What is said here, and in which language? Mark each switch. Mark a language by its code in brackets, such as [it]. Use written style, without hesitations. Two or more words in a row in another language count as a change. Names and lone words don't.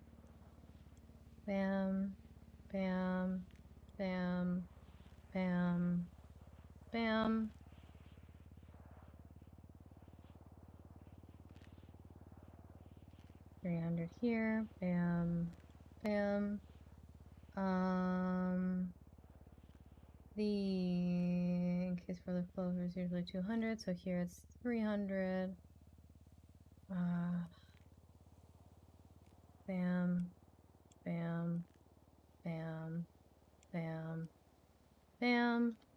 [en] Bam, bam, bam, bam, bam. $300 here, bam, bam. The in case for the clover is usually 200, so here it's 300. Bam, bam, bam, bam, bam.